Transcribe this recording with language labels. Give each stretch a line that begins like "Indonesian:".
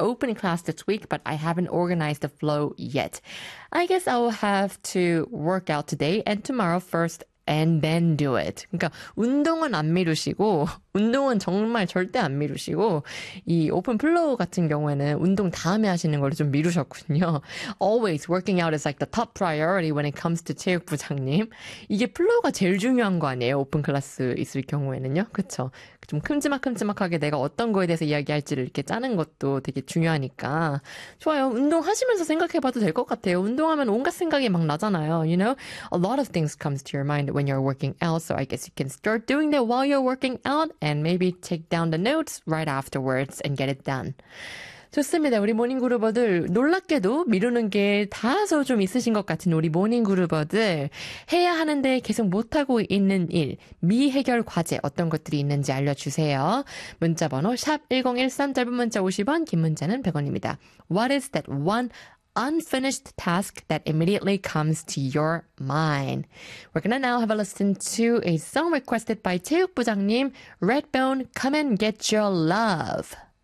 English: open class this week, but I haven't organized the flow yet. I guess I'll have to work out today and tomorrow first and then do it.
Korean: 그러니까 운동은 안 미루시고 운동은 정말 절대 안 미루시고 이 오픈 플로우 같은 경우에는 운동 다음에 하시는 걸 좀 미루셨군요.
English: Always working out is like the top priority when it comes to 체육부장님.
Korean: 이게 플로우가 제일 중요한 거 아니에요? 오픈 클래스 있을 경우에는요. 그렇죠. 좀 큼지막큼지막하게 내가 어떤 거에 대해서 이야기할지를 이렇게 짜는 것도 되게 중요하니까. 좋아요. 운동하시면서 생각해봐도 될 것 같아요. 운동하면 온갖 생각이 막 나잖아요.
English: You know, a lot of things comes to your mind when you're working out, so I guess you can start doing that while you're working out. And maybe take down the notes right afterwards and get it done.
Korean: 좋습니다. 우리 모닝그루버들 놀랍게도 미루는 게 다소 좀 있으신 것 같은 우리 모닝그루버들 해야 하는데 계속 못하고 있는 일 미해결 과제 어떤 것들이 있는지 알려주세요. 문자번호 샵 1013 짧은 문자 50원 긴 문자는 100원입니다.
English: What is that one unfinished task that immediately comes to your mind? We're gonna now have a listen to a song requested by 체육부장님, Redbone, Come and Get Your Love.